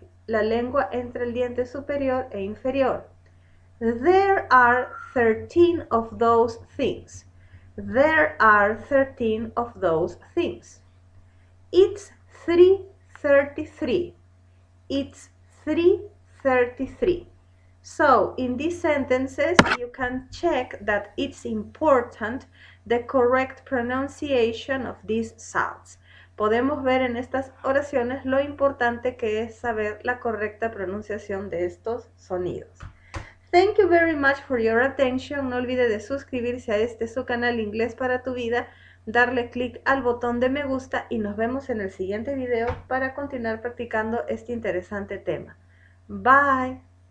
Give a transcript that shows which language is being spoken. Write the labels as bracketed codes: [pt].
[es] La lengua entre el diente superior e inferior. [en] There are 13 of those things. There are 13 of those things. It's 3:33. It's 3:33. So, in these sentences, you can check that it's important the correct pronunciation of these sounds. [es] Podemos ver en estas oraciones lo importante que es saber la correcta pronunciación de estos sonidos. [en] Thank you very much for your attention. [es] No olvide de suscribirse a este su canal Inglés para tu vida, darle clic al botón de me gusta y nos vemos en el siguiente video para continuar practicando este interesante tema. Bye.